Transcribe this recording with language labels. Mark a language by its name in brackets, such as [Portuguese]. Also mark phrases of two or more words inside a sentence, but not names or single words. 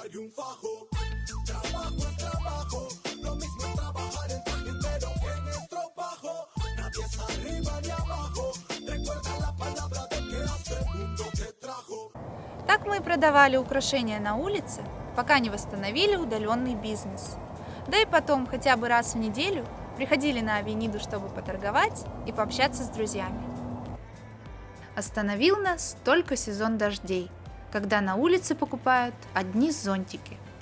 [Spanish] un fajo. Trabajo es trabajo, lo mismo es trabajar en traje, pero en estropajo. Nadie es arriba ni abajo, recuerda la palabra de que hace el mundo que trajo. [Russian] Так мы и продавали украшения на улице, пока не восстановили удаленный бизнес. Да и потом, хотя бы раз в неделю, приходили на Авениду, чтобы поторговать и пообщаться с друзьями. Остановил нас только сезон дождей, когда на улице покупают одни зонтики.